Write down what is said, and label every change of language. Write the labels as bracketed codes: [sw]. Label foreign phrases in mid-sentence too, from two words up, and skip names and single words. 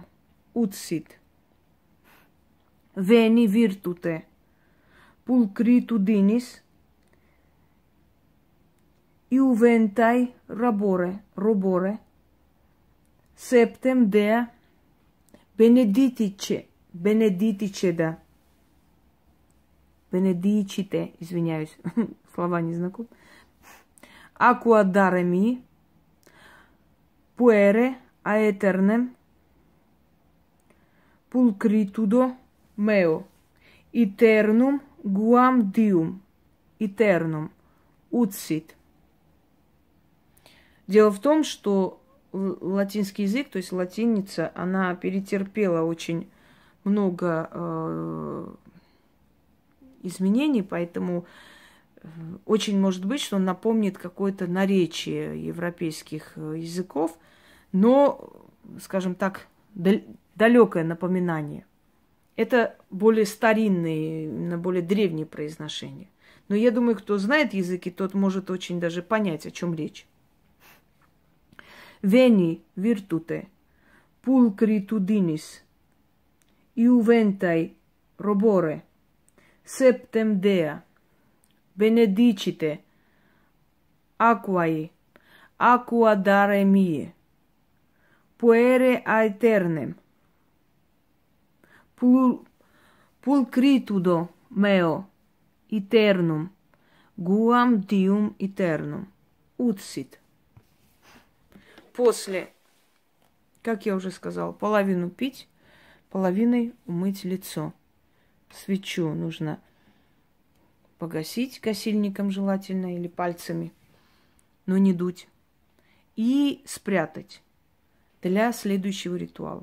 [la] Utsit. Veni virtute, pulcritudinis, iuventai robore, septem dea, benedicite, [ru] извиняюсь, слова не знакомы. [la] Aqua dare mi, puere aeternem, pulcritudo meo, eternum guam dium, eternum utsit. [ru] Дело в том, что латинский язык, то есть латиница, она перетерпела очень много изменений, поэтому очень может быть, что он напомнит какое-то наречие европейских языков, но, скажем так, далекое напоминание. Это более старинные, более древние произношения. Но я думаю, кто знает языки, тот может очень даже понять, о чем речь. [la] Veni virtute, pulcritudinis, iuventai robore, septem dea, benedicite, aquae, aqua dare mie, puere aeternem, pulcritudo meo, eternum, guam dium eternum, utsit. [ru] После, как я уже сказала, половину пить, половиной умыть лицо. Свечу нужно погасить косильником желательно или пальцами, но не дуть. И спрятать для следующего ритуала.